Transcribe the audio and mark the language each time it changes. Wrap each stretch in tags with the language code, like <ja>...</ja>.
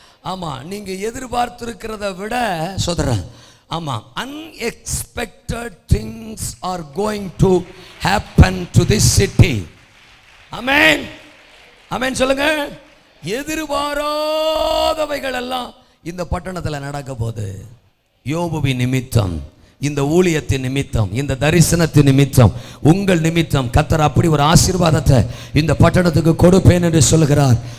<ta>ஆமா, நீங்க எதிர்பார்த்திருக்கிறத விட சொத்திரம்.</ta> <en>ஆமா, unexpected things are going to happen to this city.</en> <ta>ஆமென். ஆமென் சொல்லுங்க. எதிர்பாராதவைகள் எல்லாம் இந்த பட்டணத்தில் நடக்க போகுது. யோபுவின் நிமித்தம், இந்த ஊழியத்தின் நிமித்தம், இந்த தரிசனத்தின் நிமித்தம், உங்கள் நிமித்தம் கர்த்தர் அப்படி ஒரு ஆசீர்வாதத்தை இந்த பட்டணத்துக்கு கொடுப்பேன் என்று சொல்கிறார்.</ta>